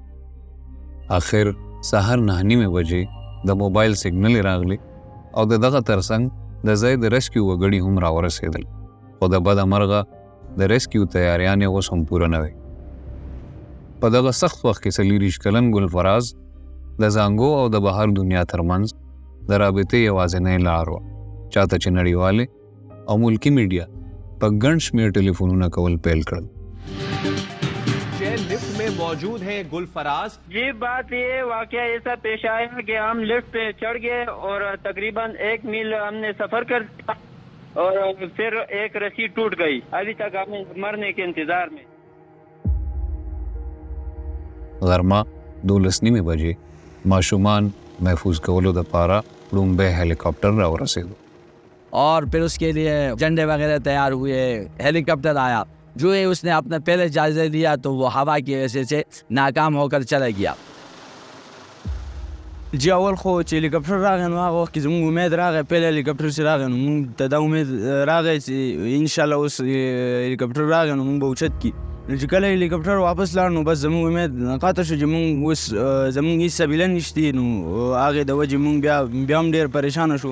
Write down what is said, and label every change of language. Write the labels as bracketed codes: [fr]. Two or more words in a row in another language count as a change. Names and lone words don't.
[ps] آخر سهار 9:30 بجې د موبایل سیګنل راغلی او د دغه ترڅنګ د ځای د ریسکیو وګړي هم راورسېدل، خو د بده مرغه د ریسکیو تیاریانې اوس هم پوره نه وې. په دغه سخت وخت کې 24 کلن ګلفراز د زانګو او د بهر دنیا ترمنځ د رابطې یوازینۍ لار وه، چاته چې نړیوالې او ملکی میډیا په ګڼ شمېر ټلیفونونه کول پیل کړل. [ur] لفٹ میں موجود ہیں گلفراز. یہ بات یہ واقعہ ایسا پیش آیا کہ ہم لفٹ پہ چڑھ گئے اور تقریباً 1 میل ہم نے سفر کر دیا اور پھر ایک رسی ٹوٹ گئی. ابھی تک ہمیں مرنے کے انتظار میں. [ps] غرمه 12:30 بجې ماشومان محفوظ کولو دپاره لومبی هلیکاپټر راورسېدو [ur] اور پھر اس کے لیے جھنڈے وغیرہ تیار ہوئے، ہیلی کاپٹر آیا. جو ہے اس نے اپنا پہلے جائزہ لیا تو وہ ہوا کی وجہ سے ناکام ہو کر چلا گیا. [ps] جی اول خو چې هلیکاپټر راغی نو هغه وخت کې زموږ امید راغی، پیل هلیکاپټر چې راغی نو موږ ته دا امید راغی چې [ar] انشاءالله [ps] اوس هلیکاپټر راغی نو موږ به اوچت کړي. نو چې کله هلیکاپټر واپس لاړ نو بس زموږ امید قطع شو چې موږ اوس زموږ هېڅ سبیله نشته، نو هغې د وجې موږ بیا هم ډېر پریشانه شو.